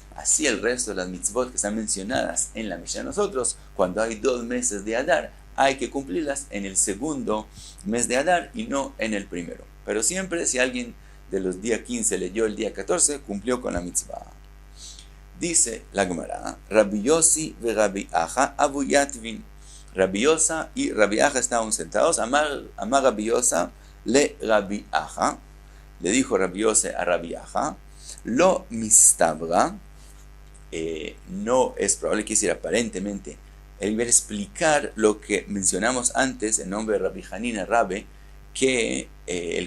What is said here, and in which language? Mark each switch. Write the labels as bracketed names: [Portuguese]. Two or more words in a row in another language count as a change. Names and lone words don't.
[Spanish] Así el resto de las mitzvot que están mencionadas en la Mishnah de nosotros, cuando hay 2 meses de Adar, hay que cumplirlas en el segundo mes de Adar y no en el primero. Pero siempre, si alguien de los días 15 leyó el día 14, cumplió con la mitzvah. Dice la Gemara, [Hebrew] רבי יוסי ורבי אחא אבו יתבין. [Spanish] Rabbi Yosa y Rabbi Aja estaban sentados. [Hebrew] אמר רבי יוסה לרבי אחא. [Spanish] Le dijo Rabbi Yose a Rabbi Aja, [Hebrew] לא מסתברא, [Spanish] no es probable, que decir aparentemente, él va a explicar lo que mencionamos antes en nombre de Rabbi Hanina Rabbe, que el